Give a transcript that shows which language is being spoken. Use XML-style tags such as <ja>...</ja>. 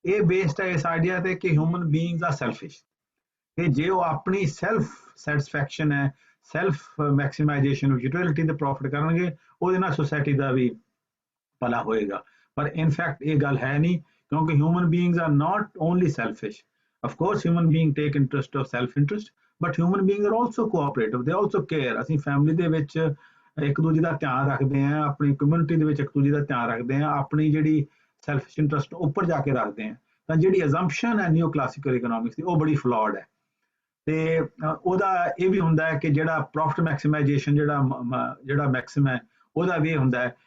<pa>ਇਹ ਬੇਸਡ ਹੈ ਇਸ ਆਈਡੀਆ ਤੇ ਕਿ</pa> <en>human beings are selfish,</en> <pa>ਕਿ ਜੇ ਉਹ ਆਪਣੀ ਸੈਲਫ ਸੈਟਿਸਫੈਕਸ਼ਨ ਹੈ, ਸੈਲਫ ਮੈਕਸੀਮਾਈਜੇਸ਼ਨ ਯੂਟਿਲਿਟੀ ਦੇ ਪ੍ਰੋਫਿਟ ਕਰਨਗੇ, ਉਹਦੇ ਨਾਲ ਸੋਸਾਇਟੀ ਦਾ ਵੀ ਭਲਾ ਹੋਏਗਾ। ਪਰ ਇਨਫੈਕਟ ਇਹ ਗੱਲ ਹੈ ਨਹੀਂ, ਕਿਉਂਕਿ</pa> <en>Human beings are not only selfish. of course human being take interest of self interest, but human beings are also cooperative, they also care।</en> <pa>ਅਸੀਂ ਫੈਮਿਲੀ ਦੇ ਵਿੱਚ ਇੱਕ ਦੂਜੇ ਦਾ ਧਿਆਨ ਰੱਖਦੇ ਹਾਂ, ਆਪਣੀ ਕਮਿਊਨਿਟੀ ਦੇ ਵਿੱਚ ਇੱਕ ਦੂਜੇ ਦਾ ਧਿਆਨ ਰੱਖਦੇ ਹਾਂ, ਆਪਣੀ ਜਿਹੜੀ ਸੈਲਫਿਸ਼ ਇੰਟਰਸਟ ਉੱਪਰ ਜਾ ਕੇ ਰੱਖਦੇ ਹਾਂ। ਤਾਂ ਜਿਹੜੀ ਅਜ਼ੰਪਸ਼ਨ ਹੈ ਨਿਓ ਕਲਾਸੀਕਲ ਇਕਨੋਮਿਕਸ ਦੀ ਉਹ ਬੜੀ ਫਲॉड ਹੈ। ਤੇ ਉਹਦਾ ਇਹ ਵੀ ਹੁੰਦਾ ਹੈ ਕਿ ਜਿਹੜਾ ਪ੍ਰੋਫਿਟ ਮੈਕਸੀਮਾਈਜੇਸ਼ਨ ਜਿਹੜਾ ਮੈਕਸਿਮ ਹੈ ਉਹਦਾ ਵੀ ਇਹ ਹੁੰਦਾ ਹੈ</pa>